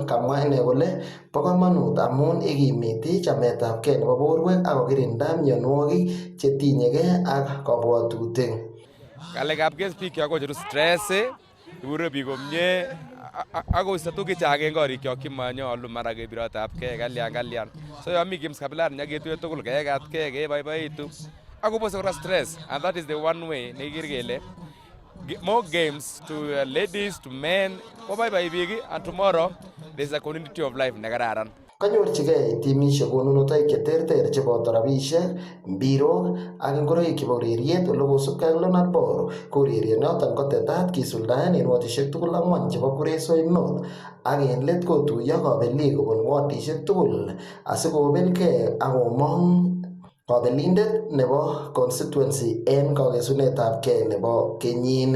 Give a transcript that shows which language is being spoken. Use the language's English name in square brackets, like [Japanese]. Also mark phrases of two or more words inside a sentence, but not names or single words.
[Kalenjin] Kamwa ine kole bo komonut amun ikimiti chametabgei nebo borwek ak kokirinda mionwogik chetinyegei ak kabwatutik. Ng'alekab biik kocheru stress, ibure biik komie akoisto tuguk chechang en korikyok chemonyolu mara kebirotabgei kalyan. [English] So [Kalenjin] yon mi games kabilan nyaketuye tugul keekatkei keboiboitu akobose kora stress, [English] and that is the one way [Kalenjin] nekikere kele [English] more games to ladies to men [Kalenjin] koboiboi biik [English] and tomorrow there is a community of life nekararan. [Kalenjin] Kanyorchigei timisiek konunotoik cheterter cheboto rabisiek, mbirok ak ngoroik chebo ureriet ole kosubkei ak Leonard Bor ko ureriet noton kotetat kisuldaen en wodisiek tugul 4 chebo Kuresoi North ak en let kotuiyo kobelik kobun wodisiek tugul asikobelgei ak komong kabelindet nebo constituency en kakesunetabgei nebo kenyini.